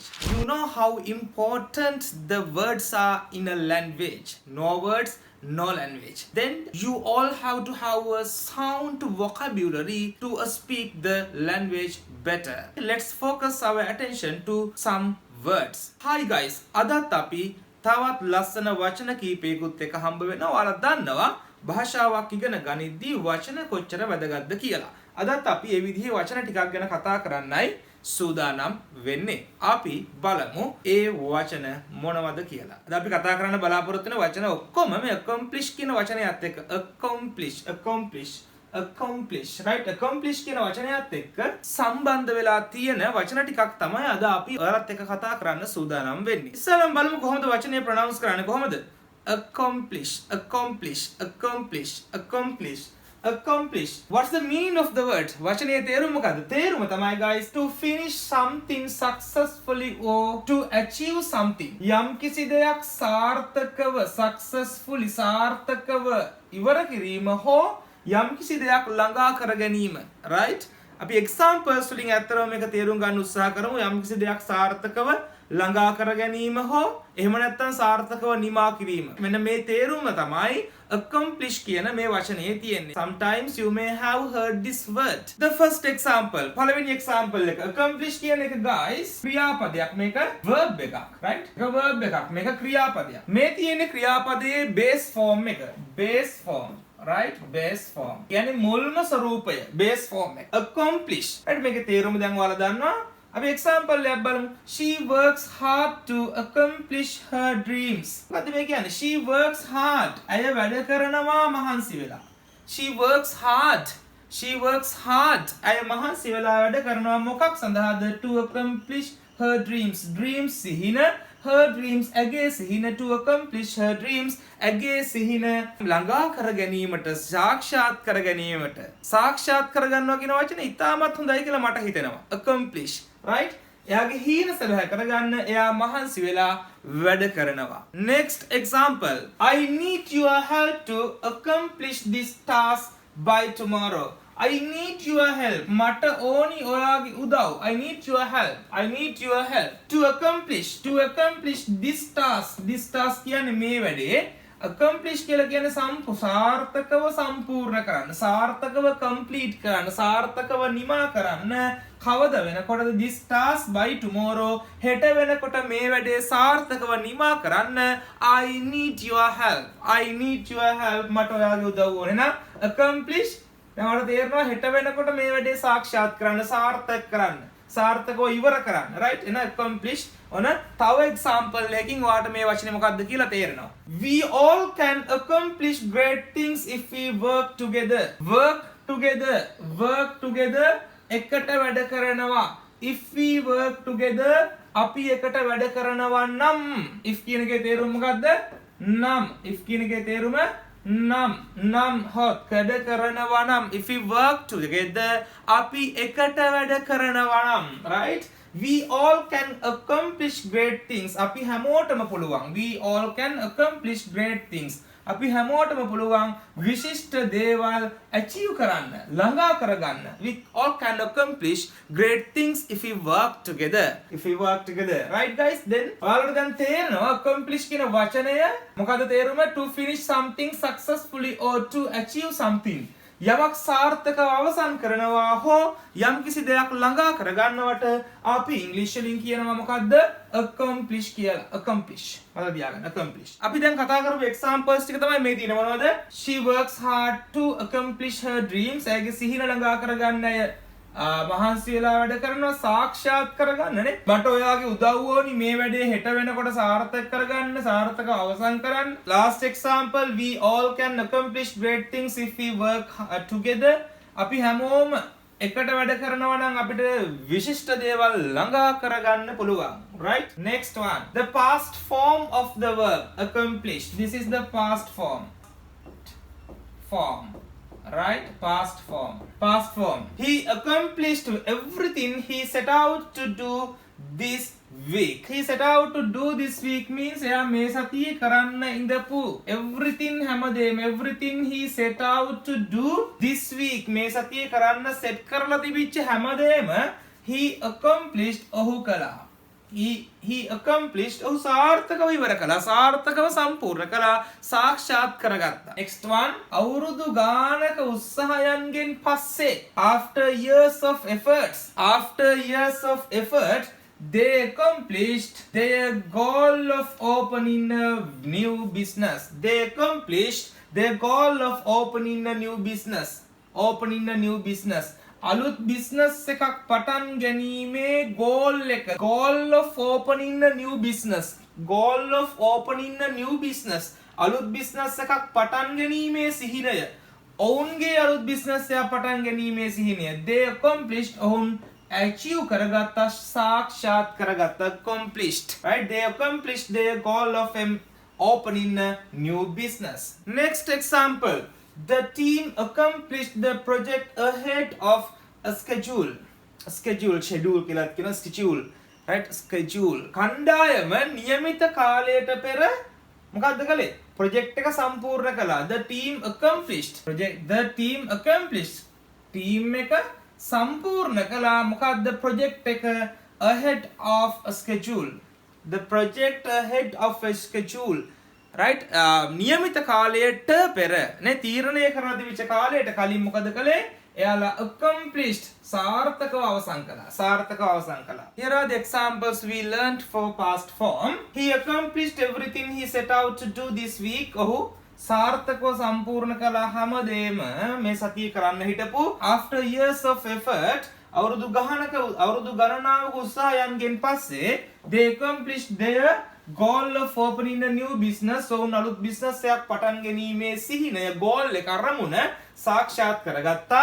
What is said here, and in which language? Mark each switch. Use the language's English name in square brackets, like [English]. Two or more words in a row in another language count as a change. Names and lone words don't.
[English] You know how important the words are in a language. No words, no language. Then you all have to have a sound vocabulary to speak the language better. Let's focus our attention to some words. Hi guys, [Sinhala] අදත් අපි තවත් ලස්සන වචන කීපයකුත් එක හම්බ වෙනවා. ඔයාලා දන්නවා භාෂාවක් ඉගෙන ගනිද්දී වචන කොච්චර වැදගත්ද කියලා. අදත් අපි මේ විදිහේ වචන ටිකක් ගැන කතා කරන්නයි සූදානම් වෙන්නේ. අපි බලමු ඒ වචන මොනවද කියලා. අද අපි කතා කරන්න බලාපොරොත්තු වෙන වචන ඔක්කොම මේ accomplish කියන වචනයත් එක්ක [English] accomplish right accomplish [Sinhala] කියන වචනයත් එක්ක සම්බන්ධ වෙලා තියෙන වචන ටිකක් තමයි අද අපි ඔයාලත් එක්ක කතා කරන්න සූදානම් වෙන්නේ. ඉස්සෙල්ලාම බලමු කොහොමද වචනේ ප්‍රොනවුන්ස් කරන්නේ කොහොමද? [English] accomplish. What's the meaning of the word? [Sinhala] වචනේ තේරුම මොකද්ද? තේරුම තමයි guys [English] to finish something successfully or to achieve something. [Sinhala] යම් කිසි දෙයක් සාර්ථකව සාර්ථකව ඉවර කිරීම හෝ යම් කිසි දෙයක් ළඟා කර ගැනීම. right? අපි examples වලින් ඇත්තටම මේක තේරුම් ගන්න උත්සාහ කරමු. යම් කිසි දෙයක් සාර්ථකව ළඟා කර ගැනීම හෝ එහෙම නැත්නම් සාර්ථකව නිමා කිරීම. මෙන්න මේ තේරුම තමයි accomplish කියන මේ වචනේ තියෙන්නේ. [English] Sometimes you may have heard this word. The first example, [Sinhala] පළවෙනි example එක accomplish කියන එක guys ක්‍රියාපදයක්. මේක verb එකක්, right? ඒක verb එකක්. මේක ක්‍රියාපදයක්. මේ තියෙන ක්‍රියාපදයේ [English] base form [Sinhala] එක. [English] Right? Base form. [Sinhala] කියන්නේ මුල්ම ස්වරූපය [English] base form [Sinhala] එක. [English] accomplish. right? [Sinhala] මේකේ තේරුම දැන් ඔයාලා දන්නවා. අපි example එකක් බලමු. [English] She works hard to accomplish her dreams. [Sinhala] මොකද මේ කියන්නේ? [English] She works hard. [Sinhala] අය වැඩ කරනවා මහන්සි වෙලා. [English] She works hard. [Sinhala] අය මහන්සි වෙලා වැඩ කරනවා මොකක් සඳහාද? [English] To accomplish her dreams. [Sinhala] Dreams සිහින [English] her dreams [Sinhala] ඇගේ සිහින [English] to accomplish her dreams [Sinhala] ඇගේ සිහින ළඟා කර ගැනීමට සාක්ෂාත් කර ගැනීමට සාක්ෂාත් කර ගන්නවා කියන වචනේ ඉතාමත් හොඳයි කියලා මට හිතෙනවා. [English] accomplish right? [Sinhala] එයාගේ හීන සබහ කරගන්න එයා මහන්සි වෙලා වැඩ කරනවා. [English] Next example, I need your help to accomplish this task by tomorrow. I need your help. [Sinhala] මට ඕනි ඔයාගේ උදව්. [English] I need your help to accomplish this task. This task [Sinhala] කියන්නේ මේ වැඩේ. accomplish කියලා කියන්නේ සාර්ථකව සම්පූර්ණ කරන්න, සාර්ථකව complete කරන්න, සාර්ථකව නිමා කරන්න. කවද වෙනකොටද? [English] this task by tomorrow. [Sinhala] හෙට වෙනකොට මේ වැඩේ සාර්ථකව නිමා කරන්න. [English] I need your help. [Sinhala] මට ඔයාගේ උදව් ඕනේ නම් accomplish. දැන් ඔයාලට තේරෙනවා හෙට වෙනකොට මේ වැඩේ සාක්ෂාත් කරන්න, සාර්ථක කරන්න, සාර්ථකව ඉවර කරන්න. right? එන accomplish ඔන තව example එකකින් ඔයාලට මේ වචනේ මොකක්ද කියලා තේරෙනවා. [English] We all can accomplish great things if we work together. work together [Sinhala] එකට වැඩ කරනවා. [English] if we work together [Sinhala] අපි එකට වැඩ කරනවා නම්. if කියන එකේ තේරුම මොකක්ද? නම්. if කියන එකේ තේරුම නම් hot කඩ කරනවා නම්. [English] if we work together [Sinhala] අපි එකට වැඩ කරනවා නම්. [English] right? we all can accomplish great things. [Sinhala] අපි හැමෝටම පුළුවන්. [English] we all can accomplish great things. [Sinhala] අපි හැමෝටම පුළුවන් විශිෂ්ට දේවල් achieve කරන්න, ළඟා කරගන්න. [English] we all can accomplish great things if we work together. right guys? then [Sinhala] ඔයාලට දැන් තේරෙනවා accomplish කියන වචනය මොකද තේරුම? [English] to finish something successfully or to achieve something. [Sinhala] යමක් සාර්ථකව අවසන් කරනවා හෝ යම් කිසි දෙයක් ළඟා කරගන්නවට අපි ඉංග්‍රීසි වලින් කියනවා මොකද්ද? accomplish කියලා. accomplish. මතක තියාගන්න accomplish. අපි දැන් කතා කරපු examples ටික තමයි මේ තියෙන මොනවද? [English] She works hard to accomplish her dreams. [Sinhala] ඇගේ සිහින ළඟා කරගන්න අය මහන්සි වෙලා වැඩ කරනවා, සාක්ෂාත් කරගන්නනේ. මට ඔයාගේ උදව් ඕනි මේ වැඩේ හෙට වෙනකොට සාර්ථක කරගන්න, සාර්ථකව අවසන් කරන්න. [English] Last example, we all can accomplish great things if we work together. [Sinhala] අපි හැමෝම එකට වැඩ කරනවා නම් අපිට විශිෂ්ට දේවල් ළඟා කරගන්න පුළුවන්. [English] right? Next one, the past form of the verb accomplish. This is the past form. Right? Past form. He accomplished everything he set out to do this week. He set out to do this week means [Sinhala] එයා මේ සතියේ කරන්න ඉඳපු [English] everything හැමදේම everything he set out to do this week [Sinhala] මේ සතියේ කරන්න set කරලා තිබිච්ච හැමදේම [English] he accomplished [Sinhala] ඔහු කළා. [English] he accomplished [Sinhala] ඔහු සාර්ථකව ඉවර කළා. සාර්ථකව සම්පූර්ණ කළා. සාක්ෂාත් කරගත්තා. [English] next one [Sinhala] අවුරුදු ගානක උත්සාහයන්ගෙන් පස්සේ [English] after years of effort they accomplished their goal of opening a new business. They accomplished their goal of opening a new business. [Sinhala] අලුත් business එකක් පටන් ගැනීමේ goal එක. [English] goal of opening a new business. [Sinhala] අලුත් business එකක් පටන් ගැනීමේ සිහිනය. ඔවුන්ගේ අලුත් business එකක් පටන් ගැනීමේ සිහිනය. [English] They accomplished [Sinhala] ඔවුන් achieve කරගත්තා සාක්ෂාත් කරගත්තා [English] accomplished, right? They accomplished their goal of opening a new business. Next example, the team accomplished the project ahead of a schedule. schedule [Sinhala] කියලා කියන [English] schedule, right? [Sinhala] schedule කණ්ඩායම නියමිත කාලයට පෙර මොකක්ද කළේ? project එක සම්පූර්ණ කළා. [English] the team accomplished team [Sinhala] එක සම්පූර්ණ කළා. [English] මොකක්ද project එක ahead of a schedule. the project ahead of a schedule, right? [Sinhala] නියමිත කාලයට පෙර නේ තීරණය කරලා තිබිච්ච කාලයට කලින් මොකද කළේ? එයාලා accomplished සාර්ථකව අවසන් කළා. [English] Here are the examples we learned for past form. He accomplished everything he set out to do this week. [Sinhala] ඔහු සාර්ථකව සම්පූර්ණ කළා හැමදේම මේ සතියේ කරන්න හිටපු. [English] After years of effort [Sinhala] අවුරුදු ගණනාවක උත්සාහයන්ගෙන් පස්සේ [English] they accomplished their goal of opening a new business. [Sinhala] ඔවුන් අලුත් business එකක් පටන් ගැනීමේ සිහිනය goal එක අරමුණ සාක්ෂාත් කරගත්තා.